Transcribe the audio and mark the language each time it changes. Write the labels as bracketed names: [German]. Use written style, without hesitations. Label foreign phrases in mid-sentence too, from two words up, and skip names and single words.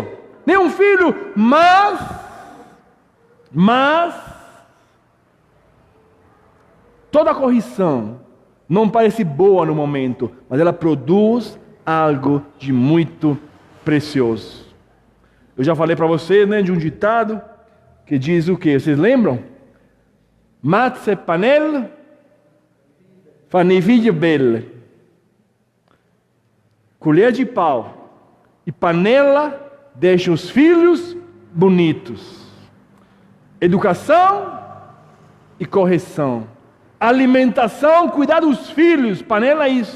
[Portuguese] Nenhum filho, mas toda correção não parece boa no momento, mas ela produz algo de muito precioso. Eu já falei para você, né, de um ditado que diz o quê? Vocês lembram? [Italian] Mazze panel fanno i figli belli. [Portuguese] Colher de pau e panela deixa os filhos bonitos. Educação e correção. Alimentação, cuidar dos filhos, panela é isso.